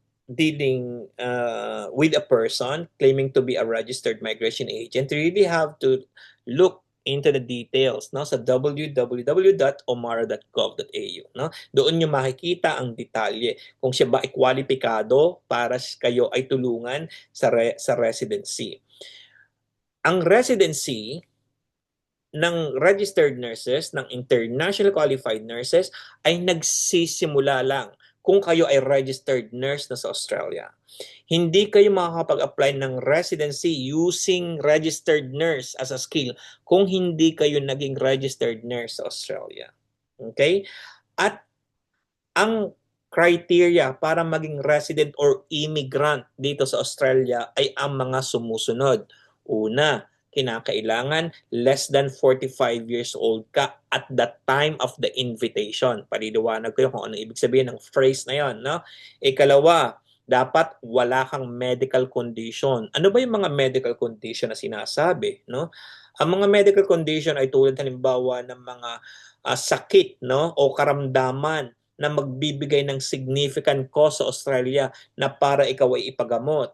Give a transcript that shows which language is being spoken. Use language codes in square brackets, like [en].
[en] dealing with a person claiming to be a registered migration agent, you really have to look into the details, [tl] no, sa [en] www.omara.gov.au, no. [tl] Doon niyo makikita ang detalye kung siya ba ay kwalipikado para kayo ay tulungan sa residency. Ang residency ng registered nurses, ng international qualified nurses, ay nagsisimula lang kung kayo ay registered nurse na sa Australia. Hindi kayo makakapag-apply ng residency [en] using registered nurse as a skill [tl] kung hindi kayo naging registered nurse sa Australia. Okay? At ang criteria para maging resident or immigrant dito sa Australia ay ang mga sumusunod. Una, kinakailangan [en] less than 45 years old [tl] ka [en] at the time of the invitation. [tl] Paliliwanag ko yun kung ano ibig sabihin ng phrase na yun. No? Ikalawa, dapat wala kang medical condition. Ano ba yung mga medical condition na sinasabi? No? Ang mga medical condition ay tulad halimbawa ng mga sakit, no, o karamdaman na magbibigay ng [en] significant cost [tl] sa Australia na para ikaw ay ipagamot.